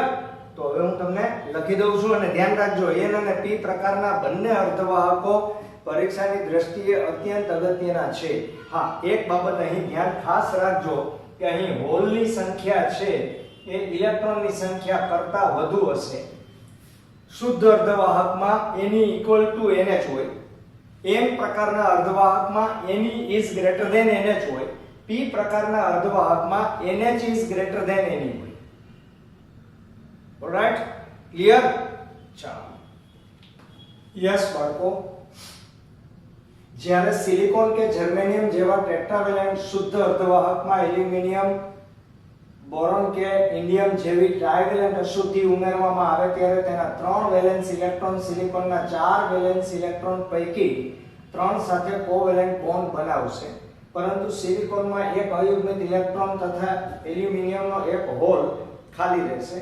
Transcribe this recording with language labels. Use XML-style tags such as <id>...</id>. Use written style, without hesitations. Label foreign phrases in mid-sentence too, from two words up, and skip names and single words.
<gu>તો હવે હું તમને લખી દઉં છું અને ધ્યાન રાખજો, n અને p પ્રકારના બંને અર્ધવાહકો પરીક્ષાની દ્રષ્ટિએ અત્યંત અગત્યના છે. હા, એક બાબત અહીં ધ્યાન ખાસ રાખજો કે અહીં હોલની સંખ્યા છે એ ઇલેક્ટ્રોનની સંખ્યા કરતા વધુ હશે. શુદ્ધ અર્ધવાહકમાં Ne</gu> <en>equal to</en> <gu>NH હોય, n પ્રકારના અર્ધવાહકમાં Ne</gu> <en>is greater than</en> <gu>NH હોય, p પ્રકારના અર્ધવાહકમાં NH</gu> <en>is greater than</en> <gu>Ne હોય.</gu> <en>Alright, clear?</en> <gu>ચાલો, યસ બાળકો, જ્યારે સિલિકોન કે જર્મેનિયમ જેવા ટેટ્રાવેલેન્ટ શુદ્ધ અર્ધવાહકમાં એલ્યુમિનિયમ, બોરોન કે ઇન્ડિયમ જેવી ટ્રાઇવેલેન્ટ અશુદ્ધિ ઉમેરવામાં આવે ત્યારે તેના 3</gu> <en>valence electron</en> <gu>સિલિકોનના 4</gu> <en>valence electron</en> <gu>પૈકી 3 સાથે</gu> <en>covalent bond</en> <gu>બનાવશે, પરંતુ સિલિકોનમાં એક અયુગ્મિત ઇલેક્ટ્રોન તથા એલ્યુમિનિયમનો એક હોલ ખાલી રહેશે.</gu>